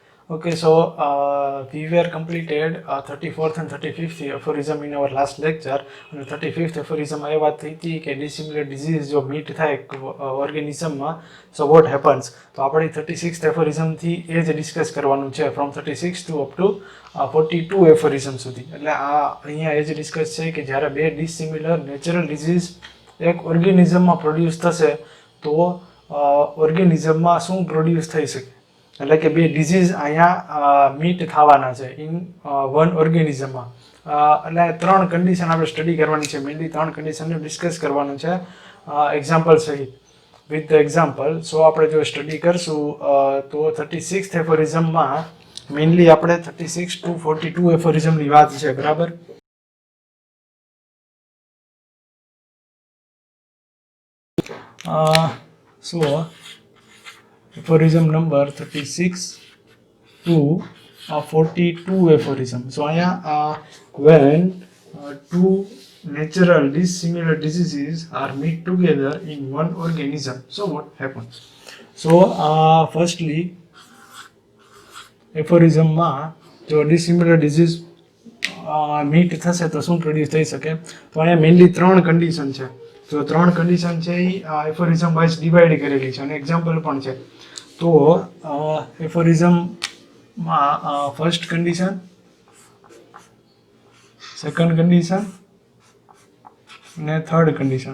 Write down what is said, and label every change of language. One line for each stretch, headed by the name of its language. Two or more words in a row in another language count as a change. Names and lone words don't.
English: Okay, so we were completed 34th and 35th aphorism in our last lecture.
Gujarati: અને 35th aphorism એ વાત થઈ હતી કે
English: dissimilar disease
Gujarati: જો meet થાય ઓર્ગેનિઝમમાં,
English: so what happens.
Gujarati: તો આપણે 36th aphorism થી એ જ ડિસ્કસ કરવાનું છે,
English: from 36 to up to 42 aphorism સુધી.
Gujarati: એટલે આ અહીંયા એ જ ડિસ્કસ છે કે જ્યારે બે
English: dissimilar natural disease
Gujarati: એક ઓર્ગેનિઝમમાં પ્રોડ્યુસ થશે તો ઓર્ગેનિઝમમાં શું પ્રોડ્યુસ થઈ શકે, એટલે કે બે ડિઝીઝ અહીંયા મીટ થવાના છે
English: in one
Gujarati: ઓર્ગેનિઝમમાં. એટલે ત્રણ કન્ડિશન આપણે સ્ટડી કરવાની છે, મેઇનલી ત્રણ કન્ડિશનને ડિસ્કસ કરવાનું છે એક્ઝામ્પલ સહિત,
English: with the example.
Gujarati: સો આપણે જો સ્ટડી કરશું તો 36th એફોરિઝમમાં મેઇનલી આપણે 36 to 42 એફોરિઝમની વાત છે, બરાબર.
English: સો aphorism number 36 to 42 aphorism. So when two natural dissimilar diseases are meet together in one organism, so what happens? So firstly aphorism
Gujarati: માં જો
English: dissimilar disease meet
Gujarati: થશે તો શું પ્રોડ્યુસ થઈ શકે, તો અહીંયા મેઇનલી ત્રણ કન્ડિશન છે. જો ત્રણ કન્ડિશન છે એ એફોરિઝમ વાઇઝ ડિવાઈડ કરેલી છે અને એક્ઝામ્પલ પણ છે. તો એફોરિઝમમાં
English: first condition, second condition
Gujarati: અને
English: third condition.